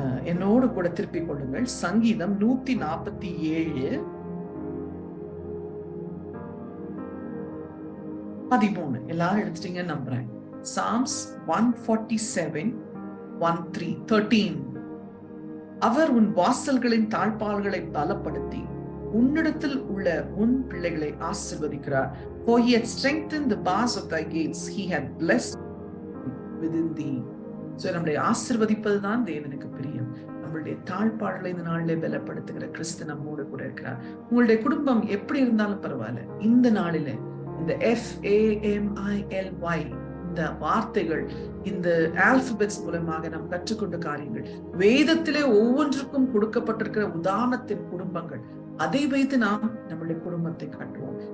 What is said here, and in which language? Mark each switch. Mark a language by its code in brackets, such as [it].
[ta] என்னோடு கூட திருப்பிக் கொள்ளுங்கள். சங்கீதம் 147:13. எல்லாரும் எடுத்துட்டீங்கன்னு நம்புறேன். Psalms 147:13. அவர் உன் வாசல்களின் தாழ்பால்களை பலப்படுத்தி உன்னிடத்தில் உள்ள உன் பிள்ளைகளை ஆசீர்வதிக்கிறார். [en] For he had strengthened the bars of thy gates, he had blessed within thee. [ta] So நம்முடைய ஆசீர்வதிப்பதுதான் தேவனுக்கு பிரியம். நம்மளுடைய தாழ்பாடுகளை இந்த நாளிலே பலப்படுத்துகிற கிறிஸ்து நம்மோடு கூட இருக்கிறார். உங்களுடைய குடும்பம் எப்படி இருந்தாலும் பரவாயில்ல, இந்த நாளிலே இந்த FAMILY இந்த வார்த்தைகள், இந்த ஆல்பபெட்ஸ் மூலமாக நாம் கற்றுக்கொண்ட காரியங்கள், வேதத்திலே ஒவ்வொன்றுக்கும் கொடுக்கப்பட்டிருக்கிற உதாரணத்தின் குடும்பங்கள், அதை வைத்து நாம் நம்மளுடைய குடும்பத்தை கட்டுவோம்.